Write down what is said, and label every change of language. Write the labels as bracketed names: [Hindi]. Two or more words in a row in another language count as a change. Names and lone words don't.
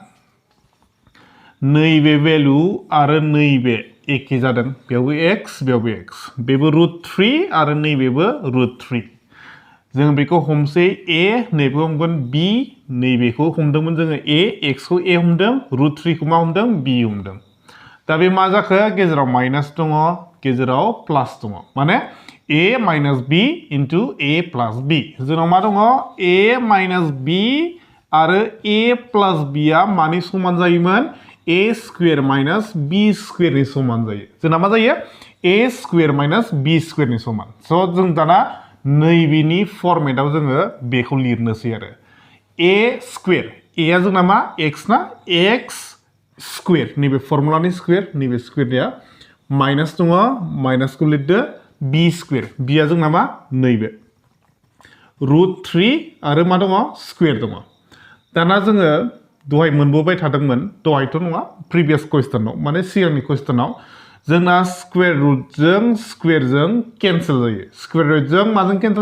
[Bodo] नैबे भेलु आरो नैबे एखे जादों बेयावबो x बेयावबो x बेबो √3 आरो नैबेबो √3 जों बेखौ हमसै a नैबेखौ हमगोन b नैबेखौ हमदोंमोन जोङो a x खौ a हमदों √3 खौ मा हमदों b हमदों दा बे मा जाखो गेजेराव माइनास दङ गेजेराव प्लास दङ माने [English] a - b into a [Bodo] plus b जोंनाव मा दङ a - b आरो [English] a plus b [Bodo] आ मानि समान जायोमोन a [English] square minus b square [Bodo] नि समान जायो जोंना मा जायो [English] a square minus b square [Bodo] नि समान स' जों दाना नैबेनि फर्मेटाव जोङो बेखौ लिरनोसै आरो [English] a square a [Bodo] आ जोंना मा x ना [English] x square [Bodo] नैबे फर्मुलानि स्क्वेर नैबे स्क्वेरनिया माइनास दङ माइनासखौ लिरदो [English] b square b [Bodo] आ जोंना मा नैबे √3 आरो मा दङ स्क्वेर दङ दाना जोङो दहाय मोनबोबाय थादोंमोन दहायथ' नङा [English] previous question [Bodo] माने सिगांनि कुवेश्चनाव जोंना [English] square root [Bodo] स्क्वेरजों केन्सेल जायो [English] square root [Bodo] माजों केन्सेल